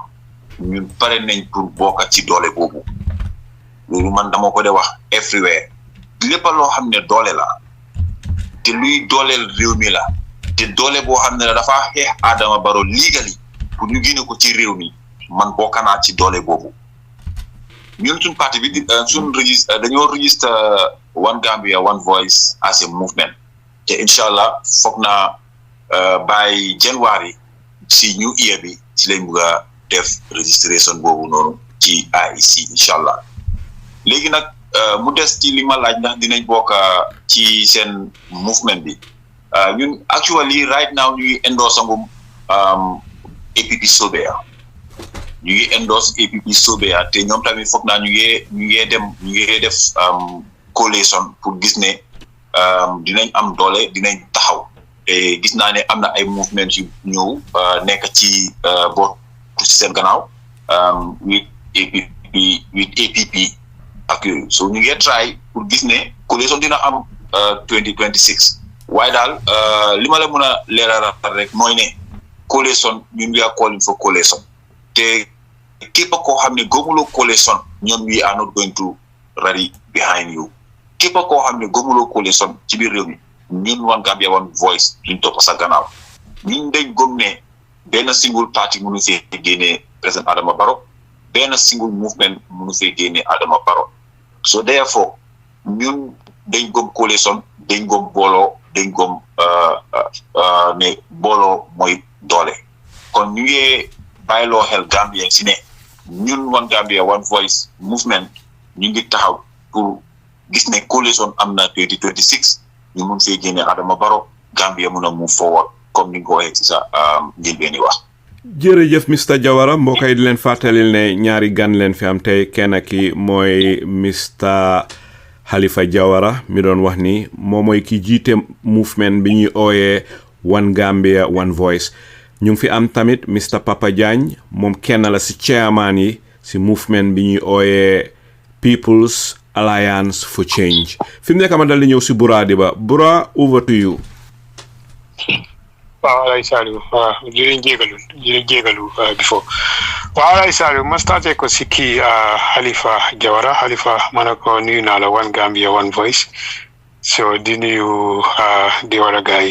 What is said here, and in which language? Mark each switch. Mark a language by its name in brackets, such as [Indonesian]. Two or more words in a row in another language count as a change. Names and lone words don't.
[Wolof] ñun pare nañ pour bokka ci doole boobu loolu man dama ko de wax everywhere lépp loo xam ne doole la te luy dooleel réew mi la te doole boo xam ne la dafa xeex Adama Barrow legally pour ñu génne ko ci réew mi man bokk naa ci doole boobu ñun suñ parti bi suñ registre dañoo register One Gambia One Voice [English] as a movement [Wolof] te [Arabic] incha allah [Wolof] foog naa [English] by January [Wolof] si [English] new year [Wolof] bi ci lañ bugg a def registration boobu noonu ci IEC [Arabic] incha allah [Wolof] léegi nag mu des ci li ma laaj ndax dinañ bokk ci seen movement bi ñun [English] actually right now [Wolof] ñu ngi endorse ngum APP-SOBEYA ñu ngi endorse APP-SOBEYA te ñoom tamit foog naa ñu ngi def coalition pour gis ne dinañ am doole dinañ taxaw te gis naa ne am na ay movement yu ñëw nekk ci bokk ci seen gannaaw with APP ak yooyu so ñu ngi try pour gis ne coalition dina am 2026 waaye daal li ma la mën a leeral rek mooy ne coalition ñun [English] we are calling for coalition [Wolof] te képp koo xam ne gëmuloo coalition ñoom [English] we are not going to rally behind you [Wolof] képp koo xam ne gëmuloo coalition ci biir réew mi ñun One Gambia One Voice duñ topp sa gannaaw ñun dañ gëm ne benn [English] single party [Wolof] mënu fee génnee président Adama Barrow benn [English] single movement [Wolof] mënu fee génnee Adama Barrow [English] so therefore [Wolof] ñun dañ gëm coalition dañ gëm booloo dañ gëm ne booloo mooy doole kon ñu ngi bàyyiloo xel Gambien si ne ñun One Gambia One Voice movement ñu ngi taxaw pour gis ne coalition am na 2026 ñu mun fee génne Adama Barrow Gambia mun a [English] move forward [Wolof] comme ni nga ko waxee ci sa njëlbeeni wax. jërëjëf Mr Jawara mbokk yi di leen fàttalil ne ñaari gan leen fi am tey kenn ki mooy Mr Halifa Jawara mi doon wax ni moom mooy ki jiite movement bi ñuy ooyee One Gambia One Voice ñu ngi fi am tamit Mr Papa Jagne moom kenn la si chairman yi si movement bi ñuy ooyee People's Alliance for Change fi mu nekk ma dal di ñëw si Buraadi ba Bura [English] over to you. [Wolof] waaw alay Saliou jërëjëf jégalu before waaw alay Saliou ma starté ko si kii Halifa Jawara Halifa ma ne ko nuyu naa la One Gambia One Voice so di nuyu di war a gaay